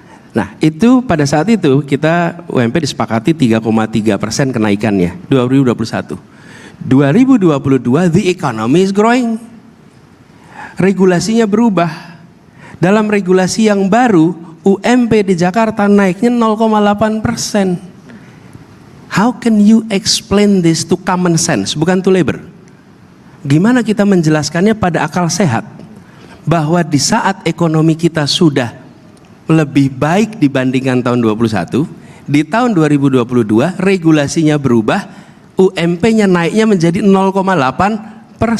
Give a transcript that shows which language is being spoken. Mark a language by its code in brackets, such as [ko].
[id] Nah itu pada saat itu kita UMP disepakati 3,3% kenaikannya 2021. [en] 2022 the economy is growing. [id] Regulasinya berubah. Dalam regulasi yang baru UMP di Jakarta naiknya 0,8%. [en] How can you explain this to common sense, bukan to labor? [id] Gimana kita menjelaskannya pada akal sehat bahwa di saat ekonomi kita sudah lebih baik dibandingkan tahun 21, di tahun 2022 regulasinya berubah, UMP-nya naiknya menjadi 0,8%.